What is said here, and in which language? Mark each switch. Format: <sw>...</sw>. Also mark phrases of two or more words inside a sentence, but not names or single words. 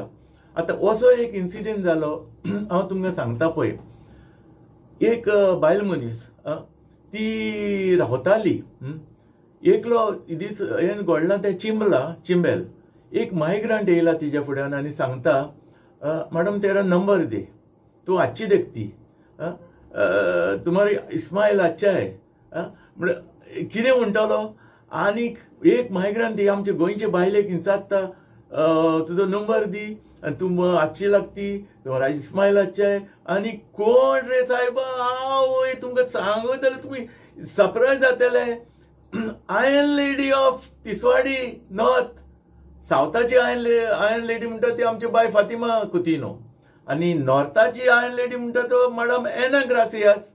<kok>आतां असो एक इन्सिडेंट जालो हांव तुमकां सांगता पळय. एक बायल मनीस ती रावताली एकलो दीस हें घडलां तें चिंबेल. एक मायग्रंट येयला तिच्या फुड्यान आनी सांगता,</kok> <hi>मॅडम तेरा नंबर दे, तूं अच्छी देखती, तुम्हारी स्माइल अच्छा है.</hi> <kok>म्हणजे कितें म्हणटलो. आनीक एक मायग्रंट ही आमचे गोंयचे बायलेक हिंचात्ता, तुजो नंबर दी आनी तूं</kok> <hi>अच्छी लागती, तुम्हारा स्माइल अच्छा है.</hi> <kok>आनी कोण रे सायबा, हांव तुमकां सांगू जाल्यार तुमी सरप्रायज जातले.</kok> <en>Iron Lady of Tiswadi North,</en> <kok>सावथाची</kok> <en>Iron Lady</en> <kok>म्हणटा ती आमची बाय फातिमा कुतिनो आनी नॉर्थाची</kok> <en>Iron Lady</en> <kok>म्हणटा तो मॅडम एना ग्रासियास.</kok>